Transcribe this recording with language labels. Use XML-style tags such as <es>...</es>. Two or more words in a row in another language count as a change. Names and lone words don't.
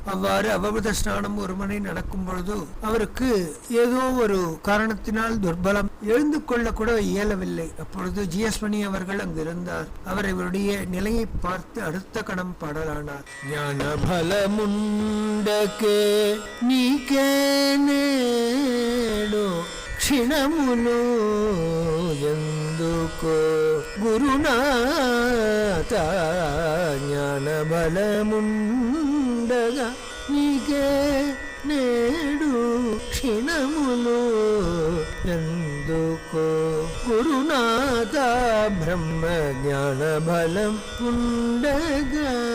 <ta>அவ்வாறு அவபிரத ஸ்நானம் ஒரு மணி நடக்கும் பொழுது அவருக்கு ஏதோ ஒரு காரணத்தினால் துர்பலம், எழுந்து கொள்ள கூட இயலவில்லை. முடியவில்லை. அப்பொழுது ஜிஎஸ் மணி அவர்கள் அங்கிருந்தார். அவர் இவருடைய நிலையை பார்த்து அடுத்த கணம் பாடலானார்.</ta> <te>జ్ఞాన బలముండగా నీకే నేడు క్షణములు ఎందుకో గురునాథ జ్ఞాన బలముండగా నీకే నేడు క్షణములు ఎందుకో గురునాథ బ్రహ్మ జ్ఞాన బలం ఉండగా</te>